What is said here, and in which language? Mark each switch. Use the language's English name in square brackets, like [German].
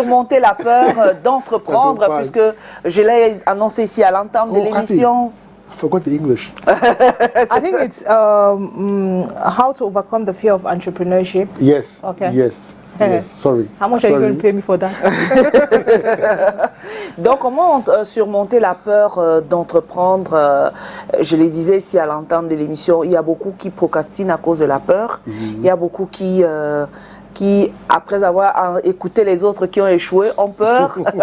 [French] Surmonter la peur d'entreprendre, puisque je l'ai annoncé ici à l'entame de l'émission. [English] I forgot the English. I think it's how to overcome the fear of entrepreneurship. Yes. Okay. Yes. Yes. Sorry. How much are you going to pay me for that? [French] Donc, comment surmonter la peur d'entreprendre? Je le disais ici à l'entame de l'émission, il y a beaucoup qui procrastinent à cause de la peur. Il y a beaucoup qui, après avoir écouté les autres qui ont échoué, ont peur,